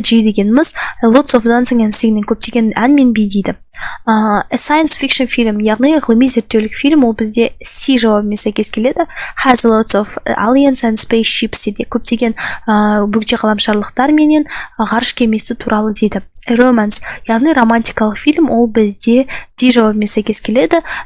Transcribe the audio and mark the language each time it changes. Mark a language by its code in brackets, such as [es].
[kk] G дегеніміз [en] lots of dancing and singing, [kk] көптеген ән мен би дейді. Science fiction фильм, яғни ғылыми зерттеулік фильм, ол бізде C жауабымен сәйкес келеді. [en] Has lots of aliens and spaceships [kk] дейді. Көптеген бөгде ғаламшарлықтар менен ғарыш кемесі туралы дейді. Romance, яғни романтикалық фильм, ол бізде D жауабымен сәйкес келеді.